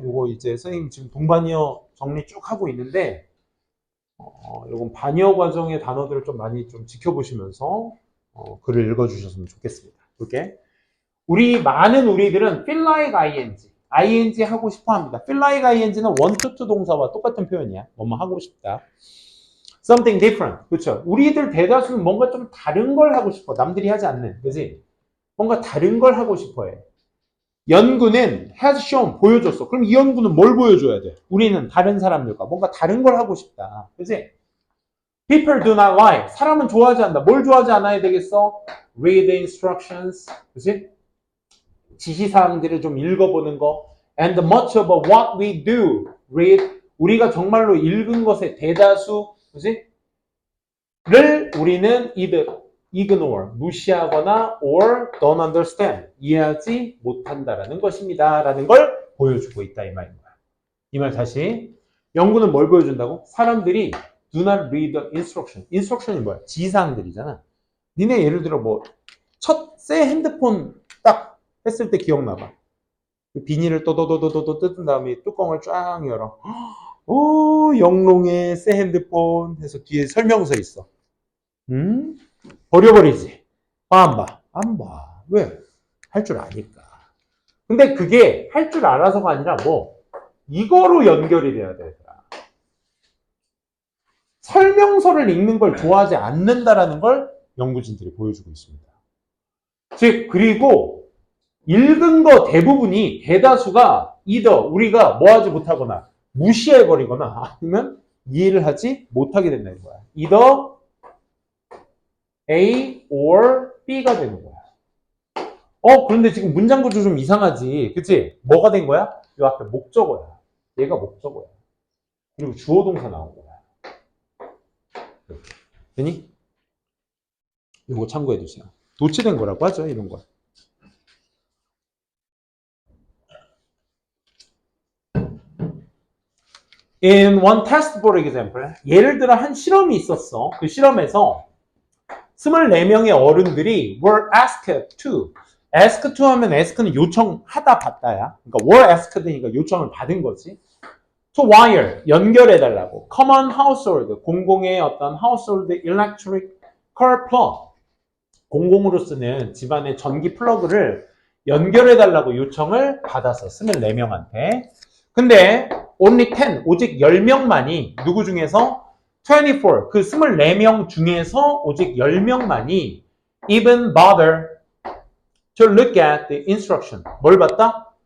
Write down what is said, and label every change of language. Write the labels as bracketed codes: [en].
[ko] 요거 이제 선생님 지금 동반의어 정리 쭉 하고 있는데 요건 반의어 과정의 단어들을 좀 많이 좀 지켜보시면서 글을 읽어주셨으면 좋겠습니다. 볼게. 많은 우리들은 [en] feel like ing [ko] 하고 싶어 합니다. [en] feel like ing [ko] 는 [en] want to [ko] 동사와 똑같은 표현이야. 뭐뭐 하고 싶다. [en] something different. [ko] 그렇죠. 우리들 대다수는 뭔가 좀 다른 걸 하고 싶어. 남들이 하지 않는. 그지? 뭔가 다른 걸 하고 싶어 해. 연구는 [en] has shown, [ko] 보여줬어. 그럼 이 연구는 뭘 보여줘야 돼? 우리는 다른 사람들과 뭔가 다른 걸 하고 싶다. 그지? [en] People do not like. [ko] 사람은 좋아하지 않는다. 뭘 좋아하지 않아야 되겠어? [en] Read instructions. [ko] 그지? 지시사항들을 좀 읽어보는 거. [en] And much of what we do, read. [ko] 우리가 정말로 읽은 것의 대다수, 그지? 를 우리는 [en] either ignore, [ko] 무시하거나 [en] or don't understand, [ko] 이해하지 못한다라는 것입니다. 라는 걸 보여주고 있다 이 말인 거야. 이 말 다시. 연구는 뭘 보여준다고? 사람들이 [en] do not read the instruction. [ko] instruction이 뭐야? 지시사항들이잖아. 니네 예를 들어 뭐 첫 새 핸드폰 딱 했을 때 기억나봐. 그 비닐을 또도도도도 뜯은 다음에 뚜껑을 쫙 열어. 오, 영롱의 새 핸드폰 해서 뒤에 설명서 있어. 버려버리지. 안 봐. 안 봐. 왜? 할 줄 아니까. 근데 그게 할 줄 알아서가 아니라 뭐 이거로 연결이 돼야 되더라. 설명서를 읽는 걸 좋아하지 않는다라는 걸 연구진들이 보여주고 있습니다. 즉 그리고 읽은 거 대부분이 대다수가 either 우리가 뭐 하지 못하거나 무시해버리거나 아니면 이해를 하지 못하게 된다는 거야. [en] either A or B [ko] 가 되는 거야. 그런데 지금 문장 구조 좀 이상하지. 그치? 뭐가 된 거야? 이 앞에 목적어야. 얘가 목적어야. 그리고 주어 동사 나온 거야. 되니? 이거 참고해 두세요. 도치된 거라고 하죠, 이런 거. [en] In one test, for example, [ko] 예를 들어 한 실험이 있었어. 그 실험에서 24명의 어른들이 [en] were asked to. ask to [ko] 하면 ask는 요청하다 받다야. 그러니까 [en] were asked [ko] 니까 요청을 받은 거지. [en] to wire, [ko] 연결해달라고. [en] common household, [ko] 공공의 어떤 [en] household electric car plug. [ko] 공공으로 쓰는 집안의 전기 플러그를 연결해달라고 요청을 받았어. 24명한테. 근데 [en] only 10, [ko] 오직 10명만이 누구 중에서 24, 그 24명 중에서 오직 10명만이 [en] even bother to look at the instruction. [ko] 뭘 봤다?